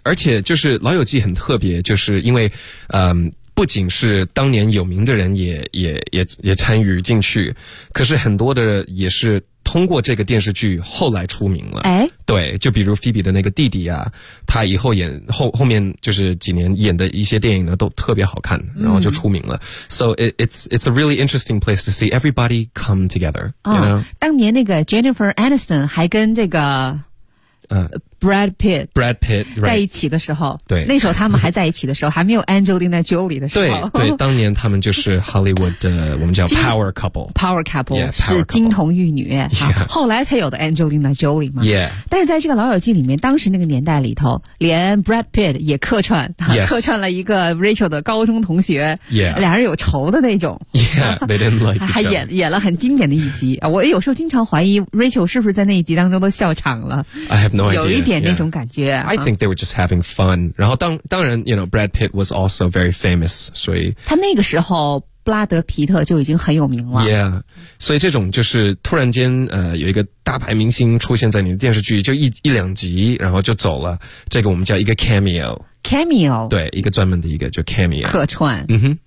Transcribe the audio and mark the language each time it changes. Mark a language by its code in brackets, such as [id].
[zh] 而且就是《老友记》很特别，就是因为，不仅是当年有名的人也参与进去，可是很多的也是通过这个电视剧后来出名了。哎，对，就比如菲比的那个弟弟啊，他以后演后面就是几年演的一些电影呢都特别好看，然后就出名了。 [en] So it's a really interesting place to see everybody come together、 [zh] 当年那个 Jennifer Aniston 还跟这个Brad Pitt、 [en] right、 [zh] 在一起的时候，对，那时候他们还在一起的时候，还没有 Angelina Jolie 的时候，对，当年他们就是 Hollywood 的我们叫 Power Couple，Power [en] Couple, yeah, Power [zh] 是金童玉女、 [en] yeah. [zh] 啊，后来才有的 Angelina Jolie 嘛， [en] yeah. [zh] 但是在这个老友记里面，当时那个年代里头，连 Brad Pitt 也客串、 [en] yes. [zh] 客串了一个 Rachel 的高中同学， [en] yeah. [zh] 俩人有仇的那种， [en] yeah, they didn't like each other. [zh] 还演了很经典的一集、啊、我有时候经常怀疑 Rachel 是不是在那一集当中都笑场了， [en] I have no idea. [zh] 有一点那种感觉、 [en] yeah. I think they were just having fun. [zh] 然后当然 [en] you know, Brad Pitt was also very famous. [zh] 所以他那个时候布拉德皮特就已经很有名了。 [en] Yeah. [zh] 所以这种就是突然间有一个大牌明星出现在你的电视剧，就一两集然后就走了。这个我们叫一个 cameo。 [en] Cameo。 [zh] 对，一个专门的一个就 cameo。客串。嗯哼。